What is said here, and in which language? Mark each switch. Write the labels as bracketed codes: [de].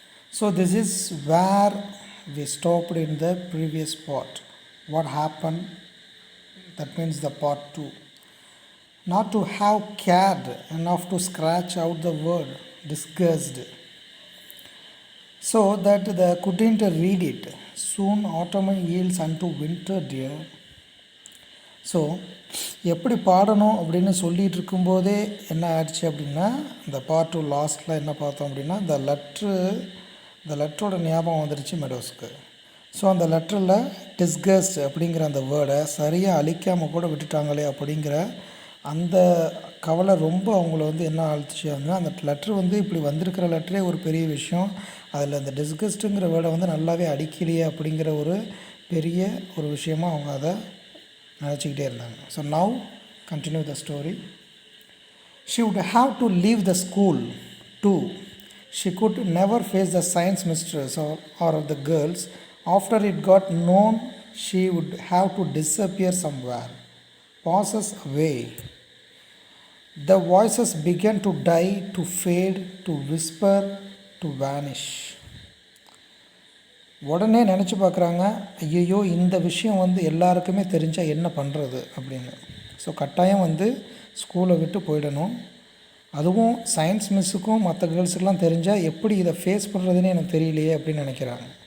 [en] So this is where we stopped in the previous part. What happened? That means the part 2. Not to have cared enough to scratch out the word disgust, so that they couldn't read it. Soon autumn yields unto winter, dear. [ta] So எப்படி பாடணும் அப்படின்னு சொல்லிகிட்டு இருக்கும்போதே என்ன ஆயிடுச்சு அப்படின்னா, இந்த part 2 லாஸ்ட்டில் என்ன பார்த்தோம் அப்படின்னா, இந்த லெட்டரோட ஞாபகம் வந்துடுச்சு மெடோஸ்க்கு. ஸோ அந்த லெட்டரில் டிஸ்கஸ்ட் அப்படிங்கிற அந்த வேர்டை சரியாக அழிக்காமல் கூட விட்டுட்டாங்களே அப்படிங்கிற அந்த கவலை ரொம்ப அவங்கள என்ன ஆழ்த்துச்சு அப்படின்னா, அந்த லெட்ரு இப்படி வந்திருக்கிற லெட்டரே ஒரு பெரிய விஷயம், அதில் அந்த டிஸ்கஸ்ட்டுங்கிற வேர்டை நல்லாவே அடிக்கலையே அப்படிங்கிற ஒரு பெரிய ஒரு விஷயமாக அவங்க அதை நினச்சிக்கிட்டே இருந்தாங்க. [en] So now continue the story. She would have to leave the school too. She could never face the science mistress or of the girls. After it got known she would have to disappear somewhere. Passes away. The voices began to die, to fade, to whisper, to vanish. [ta] உடனே நினச்சி பார்க்குறாங்க, ஐயோ இந்த விஷயம் எல்லாருக்குமே தெரிஞ்சால் என்ன பண்ணுறது அப்படின்னு. ஸோ கட்டாயம் ஸ்கூலை விட்டு போயிடணும். அதுவும் சயின்ஸ் மிஸ்ஸுக்கும் மற்ற கேர்ள்ஸுக்கெலாம் தெரிஞ்சால் எப்படி இதை ஃபேஸ் பண்ணுறதுன்னு எனக்கு தெரியலையே அப்படின்னு நினைக்கிறாங்க.